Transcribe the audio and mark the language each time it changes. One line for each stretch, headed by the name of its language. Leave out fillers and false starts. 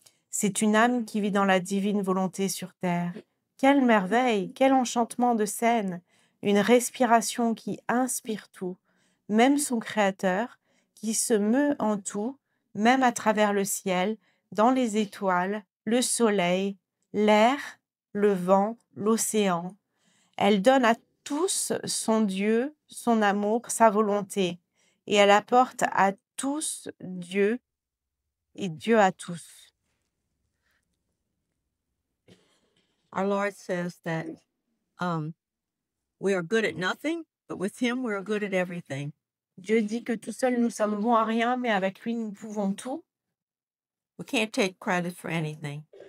French: C'est une âme qui vit dans la divine volonté sur terre. Quelle merveille, quel enchantement de scène, une respiration qui inspire tout, même son Créateur, qui se meut en tout, même à travers le ciel, dans les étoiles, le soleil, l'air, le vent, l'océan. Elle donne à tous son Dieu, son amour, sa volonté, et elle apporte à tous Dieu et Dieu à tous.
English: Our Lord says that we are good at nothing, but with Him we are good at everything.
French: Dieu dit que tout seul nous sommes bons à rien, mais avec lui nous pouvons tout.
English: We can't take credit for anything.